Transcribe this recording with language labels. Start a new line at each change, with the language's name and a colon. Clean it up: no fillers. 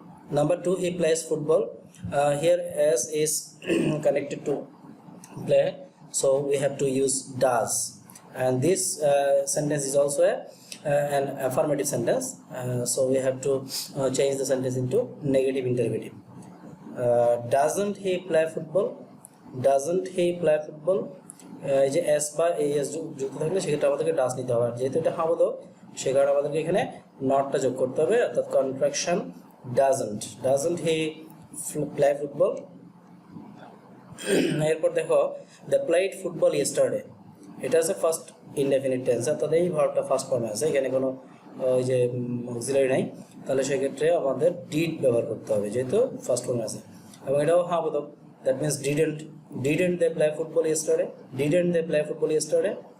English: Number 2, he plays football. Here as is connected to play, so we have to use does. And this sentence is also an affirmative sentence, so we have to change the sentence into negative interrogative. Doesn't he play football? Doesn't he play football?
Bangla: এই যে S বা S যুক্ত থাকলে সেক্ষেত্রে আমাদেরকে ডাস নিতে হবে, যেহেতু এটা হাবোধক সে কারণে আমাদেরকে এখানে নটটা যোগ করতে হবে, অর্থাৎ contraction
English: Doesn't, doesn't he play football.
Bangla: এরপর দেখো,
English: the played football yesterday,
Bangla: এটা আছে ফার্স্ট ইনডেফিনিট টেন্স, অর্থাৎ এই ভার্বটা ফার্স্ট ফর্মে আছে, এখানে কোনো ওই যে অক্সিলারি নাই, তাহলে সেক্ষেত্রে আমাদের ডিড ব্যবহার করতে হবে যেহেতু ফার্স্ট ফর্মে আছে, এবং এটাও হাবোধক।
English: That means didn't, didn't they play football yesterday? Didn't they play football yesterday?